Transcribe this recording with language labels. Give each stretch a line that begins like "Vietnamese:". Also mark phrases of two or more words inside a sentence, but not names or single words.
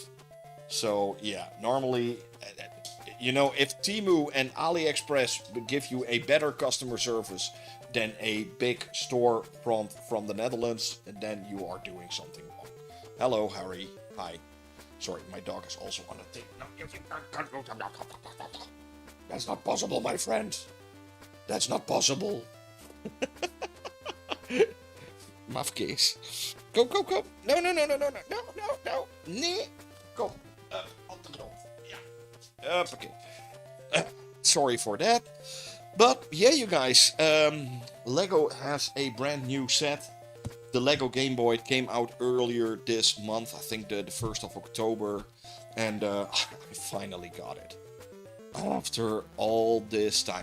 English: So yeah, normally, you know, if Temu and AliExpress would give you a better customer service than a big store from the Netherlands, then you are doing something wrong. Hello, Harry. Hi. Sorry, my dog is also on the thing. No, that's not possible, my friend. That's not possible. Mafkees. Go, go, go. No, no, no, no, no, no, no, no, no. Nee. Go.
Dutch: Op de grond. Ja.
English: Okay. Sorry for that. But yeah, you guys, Lego has a brand new set. The Lego Game Boy came out earlier this month, I think the 1st of October. And I finally got it. After all this time.